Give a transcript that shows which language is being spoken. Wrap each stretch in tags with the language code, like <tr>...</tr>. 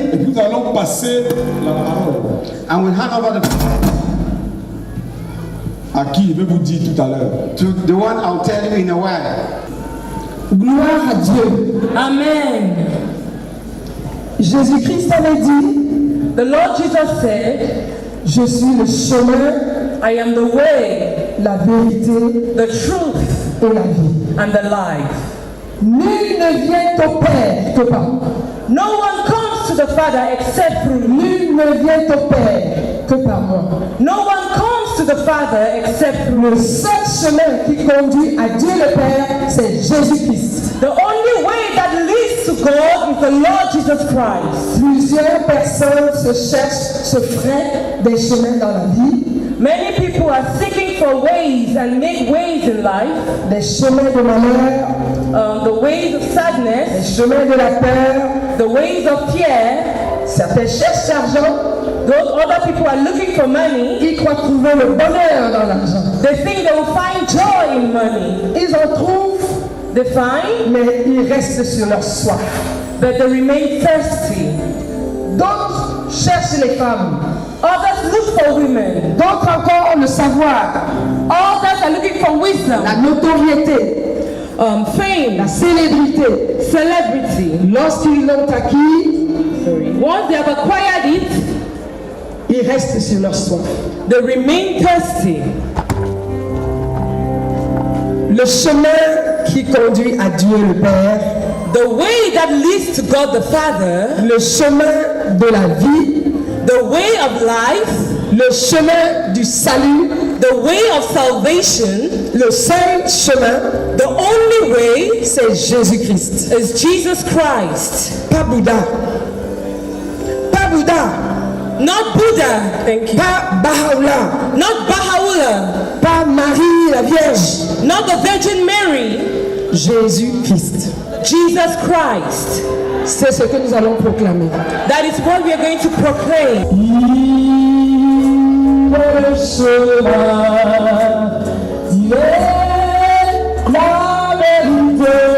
<fr>et puis nous allons passer la parole</fr> <en>and we'll hand over</en> <fr>à qui je vais vous dire tout à l'heure.</fr> <en>to the one I'll tell you in a while.</en> <fr>Gloire à Dieu. Amen. Jésus-Christ avait dit,</fr> <en>the Lord Jesus said,</en> <fr>je suis le chemin,</fr> <en>I am the way,</en> <fr>la vérité,</fr> <en>the truth,</en> <fr>et la vie,</fr> <en>and the life.</en> <fr>Nul ne vient au Père que par moi.</fr> <en>No one comes to the Father except through me.</en> <fr>Nul ne vient au Père que par moi.</fr> <en>No one comes to the Father except through</en> <fr>Le</fr> <en>me.</en> <fr>seul chemin qui conduit à Dieu le Père, c'est Jésus-Christ.</fr> <en>The only way that leads to God is the Lord Jesus Christ.</en> <fr>Plusieurs personnes se cherchent, se freinent des chemins dans la vie,</fr> <en>Many people are seeking for ways and make ways in life,</en> <fr>des chemins de malheur,</fr> <en>the ways of</en> <fr>des</fr> <en>sadness,</en> <fr>chemins de la peur.</fr> <en>the ways of fear.</en> <fr>Certains cherchent l'argent,</fr> <en>Those other people are looking for money.</en> <fr>ils croient trouver le bonheur dans l'argent.</fr> <en>They think they will find joy in money.</en> <fr>Ils en trouvent,</fr> <en>They find,</en> <fr>mais ils restent sur leur soif.</fr> <en>but they remain thirsty.</en> <fr>D'autres cherchent les femmes,</fr> <en>Others look for women.</en> <fr>d'autres encore le savoir,</fr> <en>Others are looking for wisdom,</en> <fr>la notoriété,</fr> <en>fame,</en> <fr>la célébrité.</fr> <en>celebrity.</en> <fr>Lorsqu'ils l'ont acquis,</fr> <en>Once they have acquired it,</en> <fr>ils restent sur leur soif.</fr> <en>they remain thirsty.</en> <fr>Le chemin qui conduit à Dieu le Père,</fr> <en>The way that leads to God the Father,</en> <fr>le chemin de la vie,</fr> <en>the way of life,</en> <fr>le chemin du salut,</fr> <en>the way of salvation,</en> <fr>le seul chemin,</fr> <en>the only way</en> <fr>c'est Jésus-Christ.</fr> <en>is Jesus Christ.</en> <fr>Pas Bouddha. Pas Bouddha.</fr> <en>Not Buddha, thank you.</en> <fr>Pas Baha'u'llah.</fr> <en>Not Baha'u'llah,</en> <fr>Pas Marie la Vierge.</fr> <en>not the Virgin Mary,</en> <fr>Jésus-Christ.</fr> <en>Jesus Christ.</en> <fr>C'est ce que nous allons proclamer.</fr> <en>That is what we are going to proclaim.</en> <fr>Le chemin, il est la vérité.</fr>